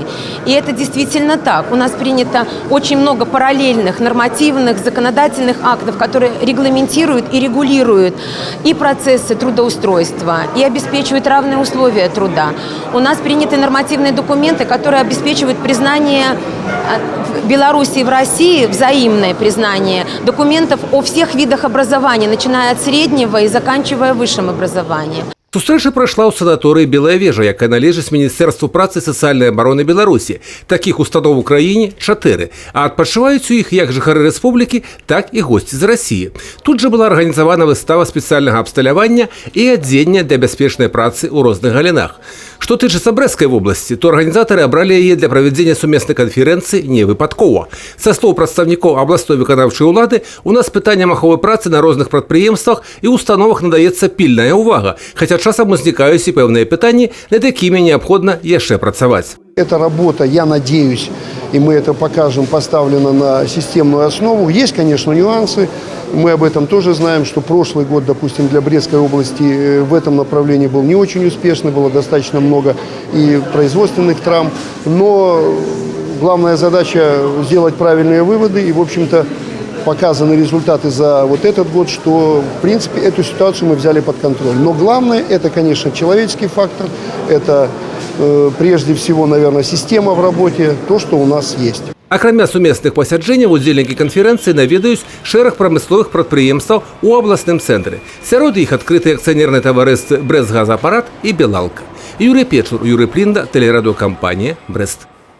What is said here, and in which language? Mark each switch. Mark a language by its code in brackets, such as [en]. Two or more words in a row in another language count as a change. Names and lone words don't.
[ru] И это действительно так. У нас принято очень много параллельных нормативных законодательных актов, которые регламентируют и регулируют и процессы трудоустройства, и обеспечивают равные условия труда. У нас приняты нормативные документы, которые обеспечивают признание в Беларуси и в России, взаимное признание документов о всех видах образования, начиная от среднего и заканчивая высшим образованием. [be] Сустрэча прайшла ў санаторыі Белая вежа, якая належыць Міністэрству працы і сацыяльнай абароны Беларусі. Такіх устаноў у краіне 4, а адпачываюць у іх як жыхары рэспублікі, так і госці з Расіі. Тут жа была арганізавана выстава спецыяльнага абсталявання і адзення для бяспечнай працы ў розных галінах. Што тычыцца Брэсцкай вобласці, то арганізатары абралі яе для правядзення сумеснай канферэнцыі не выпадкова. Са слоў прадстаўнікоў абласной выканаўчай улады, у нас пытанням аховы працы на розных прадпрыемствах і установах надаецца пільная ўвага, хаця часам узнікаюць і пэўныя пытанні, над якімі неабходна яшчэ працаваць. [ru] Эта работа, я надеюсь, и мы это покажем, поставлена на системную основу. Есть, конечно, нюансы. Мы об этом тоже знаем, что прошлый год, допустим, для Брестской области в этом направлении был не очень успешный, было достаточно много и производственных травм. Но главная задача сделать правильные выводы и, в общем-то, показаны результаты за вот этот год, что, в принципе, эту ситуацию мы взяли под контроль. Но главное, это, конечно, человеческий фактор, это прежде всего, наверное, система в работе, то, что у нас есть. [be] Акрамя сумесных пасяджэнняў, удзельнікі канферэнцыі наведаюць шэраг прамысловых прадпрыемстваў у абласным цэнтры. Сярод іх адкрытыя акцыянерныя таварыствы «Брэстгазапарат» і «Белалка». Юрий Печур, Юрий Плінда, тэлерадыёкампанія «Брэст».